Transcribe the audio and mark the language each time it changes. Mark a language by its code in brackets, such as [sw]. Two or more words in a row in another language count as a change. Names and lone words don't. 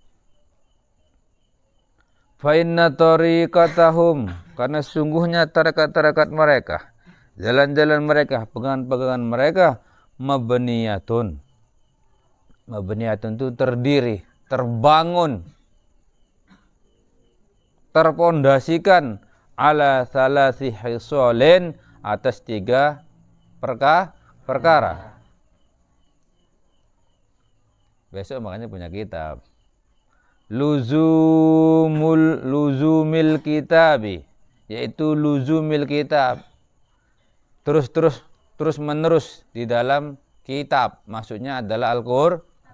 [ar] فإن طريقتهم, [id] karena sungguhnya tarekat-tarekat mereka, jalan-jalan mereka, pegangan-pegangan mereka, mabniyatun itu terdiri, terbangun, [ar] terpondasikan على ثلاث خصال, [id] atas 3 perkara. Besok makanya punya kitab [ar] لزوم الكتاب, [id] yaitu [ar] لزوم الكتاب, [id] terus menerus di dalam kitab, maksudnya adalah Al-Qur'an.